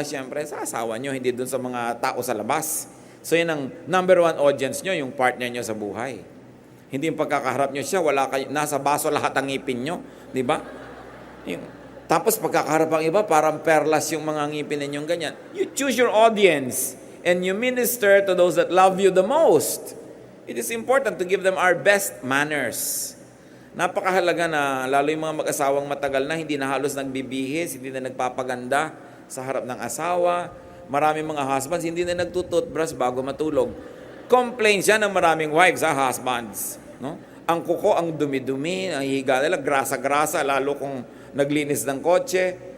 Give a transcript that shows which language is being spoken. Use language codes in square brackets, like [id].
[tl] Siyempre, sa asawa nyo, hindi dun sa mga tao sa labas. So yun ang number one audience nyo, yung partner nyo sa buhay. Hindi yung pagkakaharap nyo siya, wala kayo, nasa baso lahat ang ngipin nyo. Diba? Tapos pagkakaharap ang iba, parang perlas yung mga ngipin ninyong ganyan. [en] You choose your audience and you minister to those that love you the most. It is important to give them our best manners. [tl] Napakahalaga na, lalo yung mga mag-asawang matagal na, hindi na halos nagbibihis, hindi na nagpapaganda sa harap ng asawa. Maraming mga husbands, hindi na nagtututbrush bago matulog. Complain siya ng maraming wives, husbands. No? Ang kuko, ang dumi-dumi, ang higa nila, grasa-grasa, lalo kung naglinis ng kotse.